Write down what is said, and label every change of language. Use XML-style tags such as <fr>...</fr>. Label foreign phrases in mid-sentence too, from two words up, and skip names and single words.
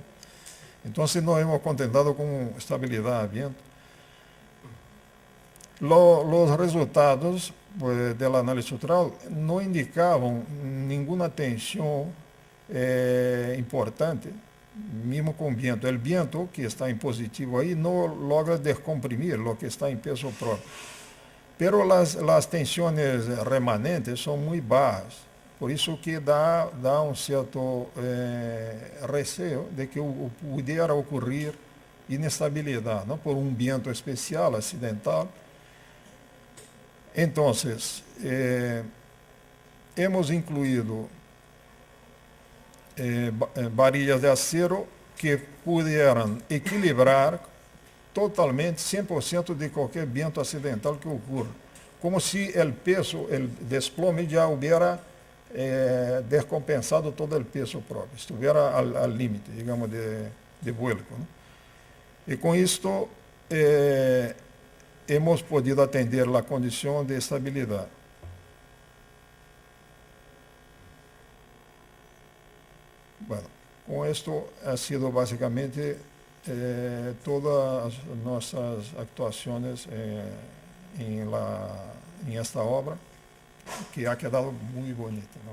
<pt>Então,</pt> <es>nos hemos contentado</es> <pt>com estabilidade a viento. Os resultados da análise estrutural não indicavam nenhuma tensão importante, mesmo com viento. O viento que está em positivo aí não logra descomprimir o que está em peso próprio. Pero as tensões remanentes são muito baixas, por isso que dá um certo receio de que pudiera ocorrer inestabilidade, não por um viento especial, acidental. Então,</pt> <es>hemos incluído</es> <pt>varilhas de acero que pudieran equilibrar totalmente 100% de qualquer viento acidental que ocorra, como se o peso, o desplome já hubiera descompensado todo o peso próprio,</pt> <es>estuviera al límite, digamos, de vuelco, ¿no? Y con esto hemos podido atender la condición de estabilidad. Bueno, con esto ha sido básicamente todas nuestras actuaciones en esta obra, que ha quedado muy bonita, ¿no?</es>